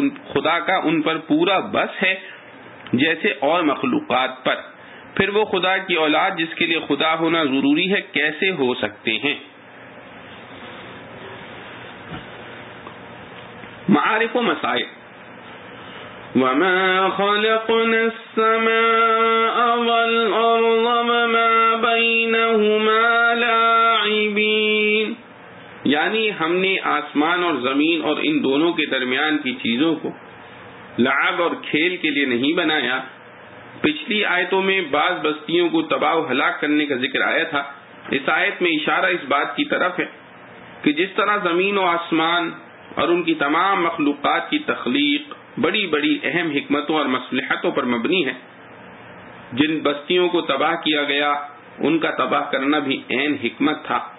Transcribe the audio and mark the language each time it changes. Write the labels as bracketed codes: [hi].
[ur] خدا کا ان پر پورا بس ہے جیسے اور مخلوقات پر، پھر وہ خدا کی اولاد جس کے لیے خدا ہونا ضروری ہے کیسے ہو سکتے ہیں؟ معارف و مسائل۔ [ar] وما خلقنا السماء والأرض وما بينهما لاعبين، [ur] یعنی ہم نے آسمان اور زمین اور ان دونوں کے درمیان کی چیزوں کو لعب اور کھیل کے لیے نہیں بنایا۔ پچھلی آیتوں میں بعض بستیوں کو تباہ و ہلاک کرنے کا ذکر آیا تھا، اس آیت میں اشارہ اس بات کی طرف ہے کہ جس طرح زمین و آسمان اور ان کی تمام مخلوقات کی تخلیق بڑی بڑی اہم حکمتوں اور مصلحتوں پر مبنی ہے، جن بستیوں کو تباہ کیا گیا ان کا تباہ کرنا بھی عین حکمت تھا۔